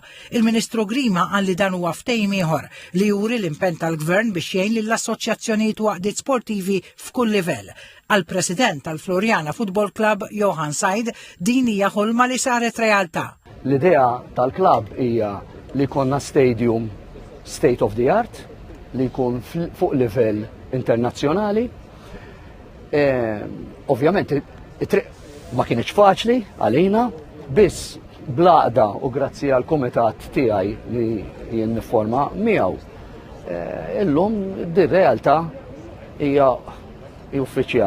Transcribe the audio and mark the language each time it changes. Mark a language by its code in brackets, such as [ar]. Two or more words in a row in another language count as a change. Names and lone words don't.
[mt] Il-Ministru Grima qal li dan huwa ftehim ieħor li juri l-impenn tal-Gvern biex jgħin lill-assoċjazzjonijiet u għaqdiet sportivi f'kull livell. Għal-President tal-Florjana Football Club, Johan Said, din hija ħolma li saret realtà. L-idea tal-klabb hija li konna [en] stadium state of the art, [mt] li jkun fuq livell internazzjonali. Ovvjament, it-triq ma kienx faċli għalina, biss blaqda u grazzi għal kumitat tiegħi li jien nifforma miegħu. Illum dir-realtà hija uffiċjali.